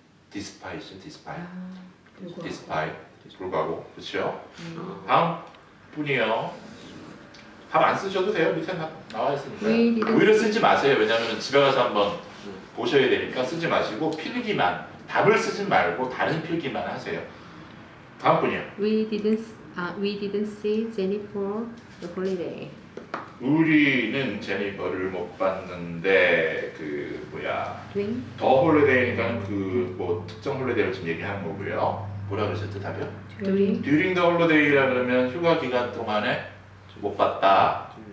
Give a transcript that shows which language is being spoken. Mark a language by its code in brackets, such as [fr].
[ko] 디스파이죠, 디스파이. 디스파이 불구하고 그렇죠? 다음 분이요. 답 안 쓰셔도 돼요. 밑에 나와 있으니까. [en] We didn't [ko] 오히려 쓰지 마세요. 왜냐하면 집에 가서 한번 보셔야 되니까 쓰지 마시고 필기만 답을 쓰지 말고 다른 필기만 하세요. 다음 분이요. [en] We didn't see Jennifer the holiday. [ko] 우리는 제니퍼를 못 봤는데 그 뭐야 [en] During [ko] 더 홀리데이니까 그 뭐 특정 홀리데이를 지금 얘기하는 거고요. 뭐라 그러셨죠 답이요? [en] during [ko] 듀링 더 홀리데이라 그러면 휴가 기간 동안에 못 봤다.